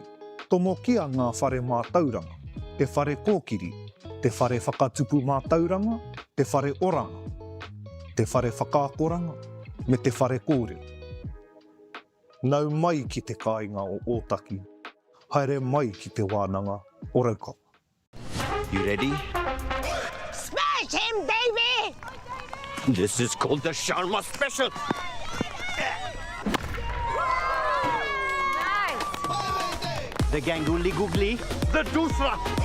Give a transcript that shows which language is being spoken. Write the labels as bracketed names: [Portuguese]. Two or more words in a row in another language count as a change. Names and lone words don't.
[Māori] Tomo kia ngā whare mātauranga. Te whare kōkiri, te whare whakatupu mātauranga, te whare oranga, te whare whakākoranga, me te whare kōrero. Nau mai ki te kāinga o Ōtaki. Haere mai ki te Wānanga o Raukawa. [English] You ready? Smash him, baby! This is called the Sharma Special. Nice! The Ganguli Googly. The Dusra.